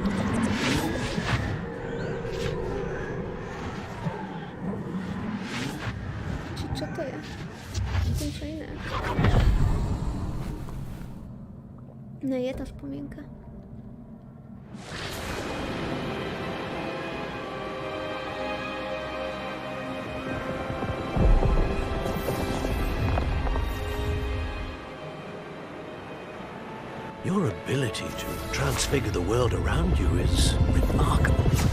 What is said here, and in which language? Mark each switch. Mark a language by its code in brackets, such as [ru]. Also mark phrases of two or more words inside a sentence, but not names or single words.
[sk] Čo to je? Niečo iné. No je to spomienka. [en] Your ability to transfigure the world around you is remarkable.